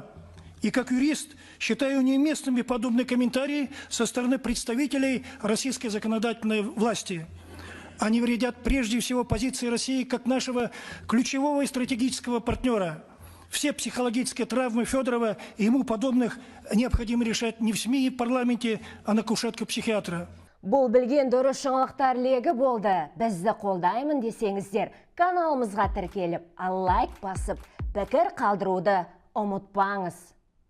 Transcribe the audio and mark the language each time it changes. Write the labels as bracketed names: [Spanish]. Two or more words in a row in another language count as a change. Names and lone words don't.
[Russian] И как юрист считаю неуместными подобные комментарии со стороны представителей российской законодательной власти. Они вредят прежде всего позиции России как нашего ключевого и стратегического партнера. Все психологические травмы Федорова и ему подобных необходимо решать не в СМИ и в парламенте, а на кушетке психиатра. [Kazakh] Бұл білген дұрыс жаңалықтар легі болды. Бізді қолдаймын десеңіздер, каналымызға тіркеліп, лайк басып, пікір қалдыруды ұмытпаңыз.